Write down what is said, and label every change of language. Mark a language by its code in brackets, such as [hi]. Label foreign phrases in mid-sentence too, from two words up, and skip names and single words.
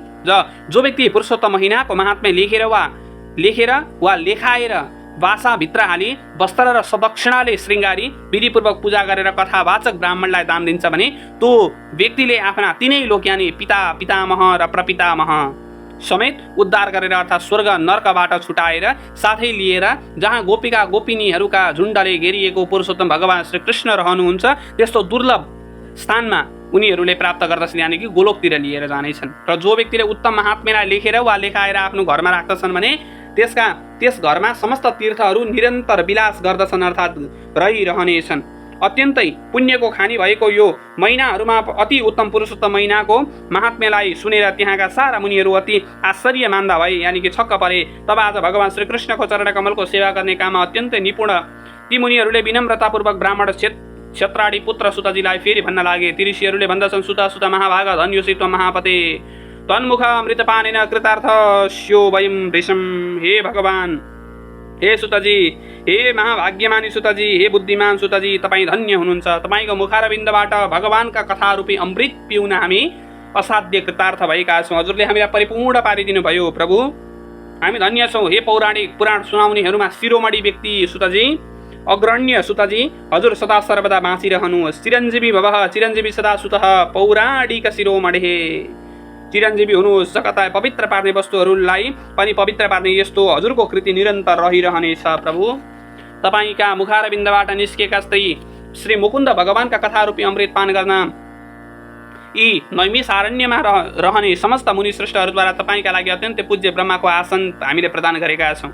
[ne] जो व्यक्ति पुरुषोत्तम महिनाको महात्म्य लेखेर वा लेखाएर भाषाभित्र हाली वस्त्र र सदक्षिणाले श्रृङ्गारी विधिपूर्वक पूजा गरेर कथावाचक ब्राह्मणलाई दान दिन्छ भने त्यो व्यक्तिले आफ्ना तीनै लोक यानि पिता, पितामह र प्रपितामह समेत उद्धार गरेर अर्थात् स्वर्ग नर्कबाट छुटाएर साथै लिएर जहाँ गोपिका गोपिनीहरूका झुण्डले घेरिएको पुरुषोत्तम भगवान् श्री कृष्ण रहनुहुन्छ त्यस्तो दुर्लभ स्थानमा उनीहरूले प्राप्त गर्दछन्, यानि कि गोलोकतिर लिएर जानेछन्। र जो व्यक्तिले उत्तम महात्म्यलाई लेखेर वा लेखाएर आफ्नो घरमा राख्दछन् भने त्यस घरमा समस्त तीर्थहरू निरन्तर विलास गर्दछन् अर्थात् रहिरहनेछन्। अत्यन्तै पुण्यको खानी भएको यो महिनाहरूमा अति उत्तम पुरुषोत्तम महिनाको महात्म्यलाई सुनेर त्यहाँका सारा मुनिहरू अति आश्चर्य मान्दा भए, यानि कि छक्क परे। तब आज भगवान् श्री कृष्णको चरण कमलको सेवा गर्ने काममा अत्यन्तै निपुण ती मुनिहरूले विनम्रतापूर्वक ब्राह्मण क्षेत्राडी पुत्र सुतजीलाई फेरि भन्न लागे। ती ऋषिहरूले भन्दछन्, [sa] सुत महाभाग धन्योषित्व महापते तन्मुख अमृतपानेन कृतार्थ स्यो वयं वृषम। [ne] हे भगवान्, हे सुतजी, हे महाभाग्यमानी सुतजी, हे बुद्धिमान सुतजी, तपाईँ धन्य हुनुहुन्छ। तपाईँको मुखारविन्दबाट भगवानका कथारूपी अमृत पिउन हामी असाध्य कृतार्थ भएका छौँ। हजुरले हामीलाई परिपूर्ण पारिदिनु भयो प्रभु, हामी धन्य छौँ। हे पौराणिक पुराण सुनाउनेहरूमा शिरोमणि व्यक्ति सुतजी, अग्रण्य सुतजी, हजुर सदा सर्वदा बाँचिरहनुहोस्। [sa] चिरञ्जीवी भवः, चिरञ्जीवी सदा सुतः, पौराणिक शिरोमणि, [ne] चिरञ्जीवी हुनुहोस्। जगतलाई पवित्र पार्ने वस्तुहरूलाई पनि पवित्र पार्ने यस्तो हजुरको कृति निरन्तर रहिरहनेछ प्रभु। तपाईँका मुखारविन्दबाट निस्केका श्री मुकुन्द भगवानका कथारूपी अमृत पान गर्न यी नैमिषारण्यमा रहने समस्त मुनि श्रेष्ठहरूद्वारा तपाईँका लागि अत्यन्तै पूज्य ब्रह्माको आसन हामीले प्रदान गरेका छौँ।